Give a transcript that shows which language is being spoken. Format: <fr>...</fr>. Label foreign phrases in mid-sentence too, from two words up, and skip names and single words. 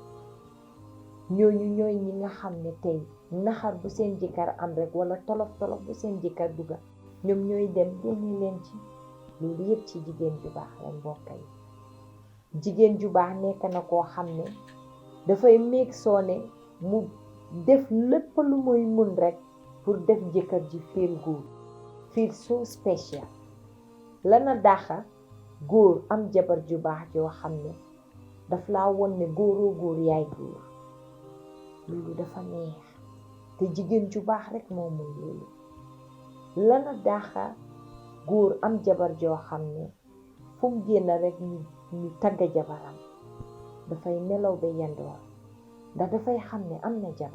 <wo>ñooñu ñooy ñi nga xam ne tey naxar bu seen jëkkër am rek wala tolof bu seen jëkkër dugga ñoom ñooy dem génne leen ci loolu yëpp ci jigéen ju baax lañ bokk yi jigéen ju baax nekk na koo xam ne dafay meeg soone mu def lépp lu muy mun rek pour def jëkkër ji</wo> <en>feel good feel so special</en> <wo>lana daxa góor am jabar ju baax joo xam ne daf laa won ne góoroo góor yaay góor loolu dafa neex te jigéen ju baax rek moo mun loolu lana daxa góor am jabar joo xam ne fu mu génn rek ñu tagga jabaram dafay nelaw ba yandoor ndax dafay xam ne am na</wo>